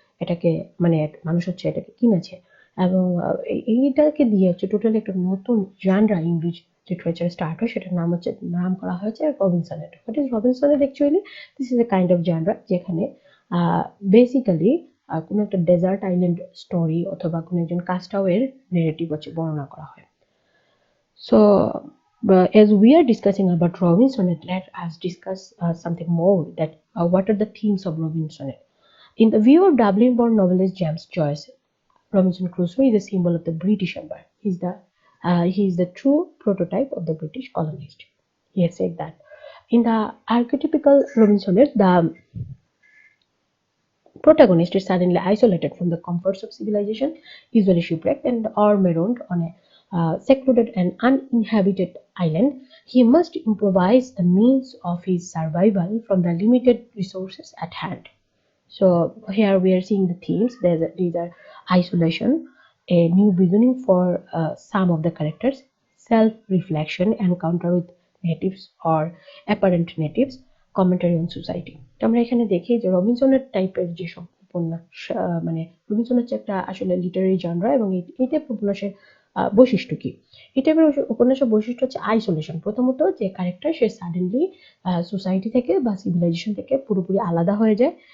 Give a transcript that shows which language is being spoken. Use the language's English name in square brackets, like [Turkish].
[Bangla] এটাকে মানে মানুষ হচ্ছে এটাকে কিনেছে এবং এইটাকে দিয়ে হচ্ছে টোটালি একটা নতুন জানরা ইংলিশ লিটারেচার স্টার্ট হয়, সেটার নাম করা হয়েছে রবিনসনেট। [English] What is Robinsonade actually? This is a kind of genre [Bangla] যেখানে বেসিক্যালি কোনো একটা ডেজার্ট আইল্যান্ড স্টোরি অথবা কোনো একজন কাস্টাওয়ের নেরেটিভ হচ্ছে বর্ণনা করা হয়। [English] So, as we are discussing about Robinson, let us discuss something more, that what are the themes of Robinson? In the view of Dublin-born novelist James Joyce, Robinson Crusoe is a symbol of the British Empire. He is the true prototype of the British colonist. He has said that. In the archetypical Robinsonette, the protagonist is suddenly isolated from the comforts of civilization, usually shipwrecked and or marooned on a secluded and uninhabited island. He must improvise the means of his survival from the limited resources at hand. So here we are seeing the themes. These are isolation, a new beginning for some of the characters, self-reflection, encounter with natives or apparent natives, commentary on society. [Bangla] তো আমরা এখানে দেখি যে রবিনসনের টাইপের যেসব উপন্যাস, মানে Robinson হচ্ছে একটা আসলে লিটারারি জনরা, এবং এই টাইপের উপন্যাসের বৈশিষ্ট্য কি? এই টাইপের উপন্যাসের বৈশিষ্ট্য হচ্ছে আইসোলেশন। প্রথমত যে ক্যারেক্টার সে সাডেনলি সোসাইটি থেকে বা সিভিলাইজেশন থেকে পুরোপুরি আলাদা হয়ে যায়।